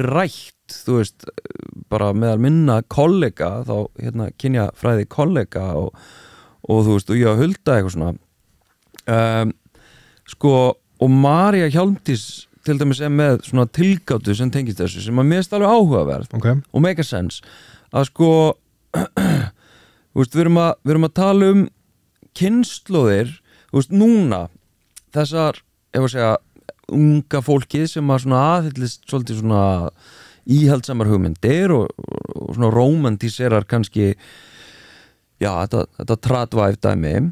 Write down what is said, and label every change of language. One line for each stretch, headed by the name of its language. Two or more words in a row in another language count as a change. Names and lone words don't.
Icelandic: verið rætt þú veist, bara meðal minna kollega, þá hérna kynjafræði kollega og þú veist, og ég að hulda eitthvað svona sko, og María Hjálmdís til dæmis er með svona tilgátu sem tengist þessu, sem að mér er alveg áhugaverð og
English: make a sense
Icelandic: að sko þú veist, við erum að tala um kynslóðir, þú veist, núna þessar, ef að segja unga fólkið sem að svona aðhyllist svolítið svona íhaldsamar hugmyndir og svona romantíserar kannski já, þetta tradvæf dæmi